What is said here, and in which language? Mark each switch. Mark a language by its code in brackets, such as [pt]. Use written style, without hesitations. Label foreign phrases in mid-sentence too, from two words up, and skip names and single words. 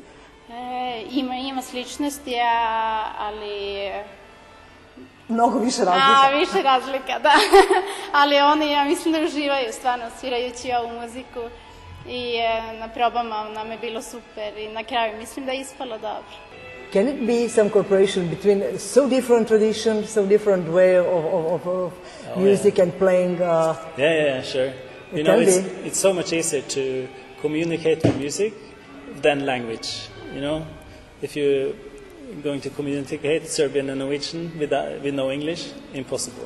[sr] Ima sličnosti, ali... Mnogo više razlika. Više razlika, da. Ali oni, ja mislim da uživaju stvarno svirajući ovu muziku. I na probama nam je bilo super i na kraju mislim da je ispalo dobro. [en] Can it be some cooperation between so different traditions, so different way of music and playing? Yeah, sure. You know, it's so much easier to communicate with music than language. You know, if you're going to communicate Serbian and Norwegian with no English, impossible.